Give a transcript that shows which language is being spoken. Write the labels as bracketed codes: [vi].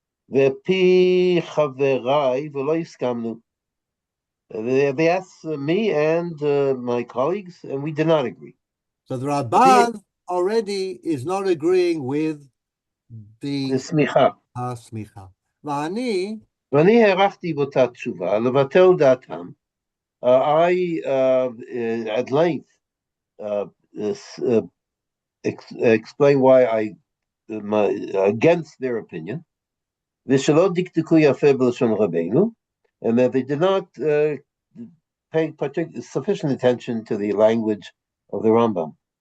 [he] Ve'Pi chaverai v'lo yiskamnu. [en] They asked me and my colleagues, and we did not agree. So the Radbaz already is not agreeing with the smicha. [he] V'ani הרחתי באותה תשובה, לבטל דעתם. [en] I at length explain why I against their opinion. [he] ושלא דקדקו יפה בלשון רבנו, [en] and that they did not pay sufficient attention to the language of the Rambam.